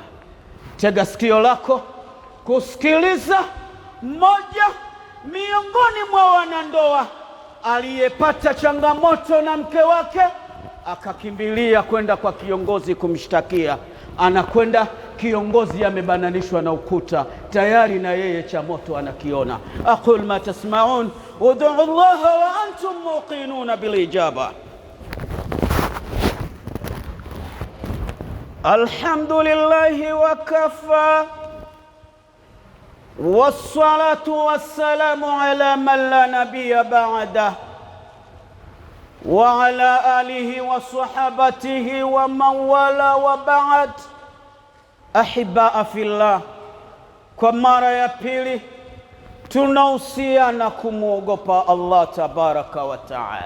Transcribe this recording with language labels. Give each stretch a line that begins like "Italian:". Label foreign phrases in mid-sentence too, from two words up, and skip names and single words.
Swahili: Tega sikio lako kusikiliza mmoja miongoni mwa wanandoa aliyepata changamoto na mke wake, akakimbilia kwenda kwa kiongozi kumshtakia. Anakwenda, kiongozi amebananishwa na ukuta tayari, na yeye cha moto anakiona.
Arabic: أقول ما تسمعون ادعوا الله وأنتم موقنون بالإجابة. الحمد لله وكفى والصلاة والسلام على من لا نبي بعده, وعلى آله وصحابته ومن والاه وبعد. أحباء في الله,
Swahili: kwa mara ya pili tunahusiana kumwogopa
Arabic: الله تبارك وتعالى.